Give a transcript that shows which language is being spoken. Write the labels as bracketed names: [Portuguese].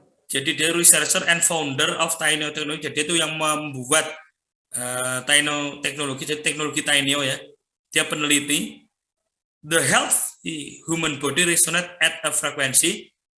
[Indonesian] Jadi dia [English] researcher and founder of Tainio Technology. [Indonesian] Jadi itu yang membuat Tainio Teknologi, jadi teknologi Tainio ya. Dia peneliti. [English] The healthy human body resonate at a frequency.